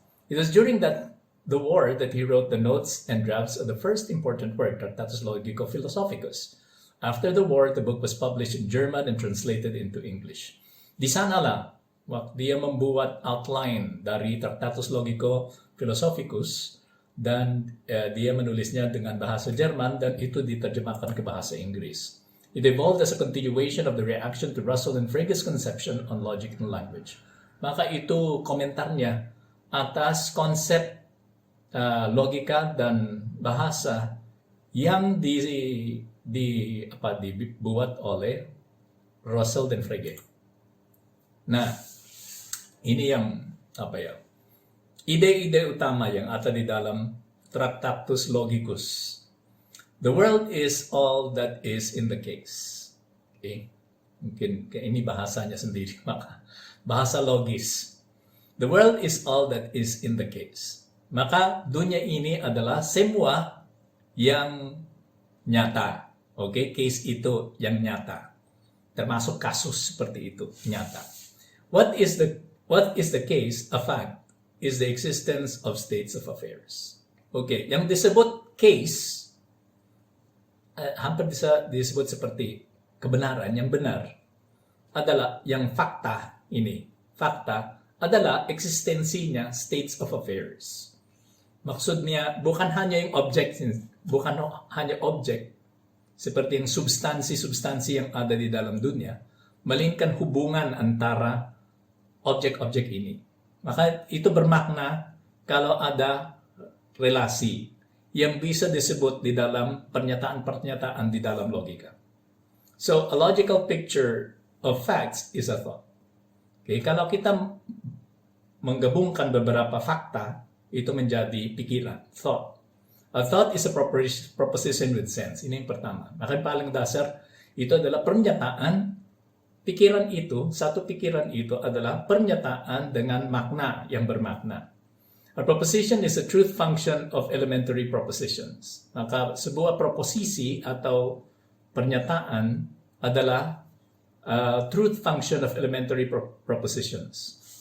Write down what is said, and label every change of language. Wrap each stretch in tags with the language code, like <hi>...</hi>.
<en>It was during the war that he wrote the notes and drafts of the first important work, Tractatus Logico-Philosophicus. After the war, the book was published in German and translated into English.</en> <id>Di sana lang, dia membuat outline dari Tractatus Logico-Philosophicus dan dia menulisnya dengan bahasa Jerman dan itu diterjemahkan ke bahasa Inggris.</id> <en>It evolved as a continuation of the reaction to Russell and Frege's conception on logic and language.</en> <id>Maka itu komentarnya atas konsep logika dan bahasa yang dibuat oleh Russell dan Frege. Nah, ini yang ide-ide utama yang ada di dalam Tractatus Logicus.</id> <en>The world is all that is in the case. Okay?</en> <id>Mungkin ini bahasanya sendiri, maka bahasa logis.</id> <en>The world is all that is in the case.</en> <id>Maka dunia ini adalah semua yang nyata. Okay? Case itu yang nyata. Termasuk kasus seperti itu, nyata.</id> <en>What is the case? A fact is the existence of states of affairs.</en> <id>Okay, yang disebut case hampir bisa disebut seperti kebenaran. Yang benar adalah yang fakta ini. Fakta adalah eksistensinya states of affairs. Maksudnya bukan hanya yang objek, bukan hanya objek seperti yang substansi-substansi yang ada di dalam dunia, melainkan hubungan antara objek-objek ini. Maka itu bermakna kalau ada relasi yang bisa disebut di dalam pernyataan-pernyataan di dalam logika.</id> <en>So, a logical picture of facts is a thought. Okay?</en> <id>Kalau kita menggabungkan beberapa fakta, itu menjadi pikiran, thought.</id> <en>A thought is a proposition with sense.</en> <id>Ini yang pertama. Maka paling dasar, itu adalah pernyataan. Pikiran itu, satu pikiran itu adalah pernyataan dengan makna yang bermakna.</id> <en>A proposition is a truth function of elementary propositions.</en> <id>Maka sebuah proposisi atau pernyataan adalah</id> <en>truth function of elementary propositions.</en>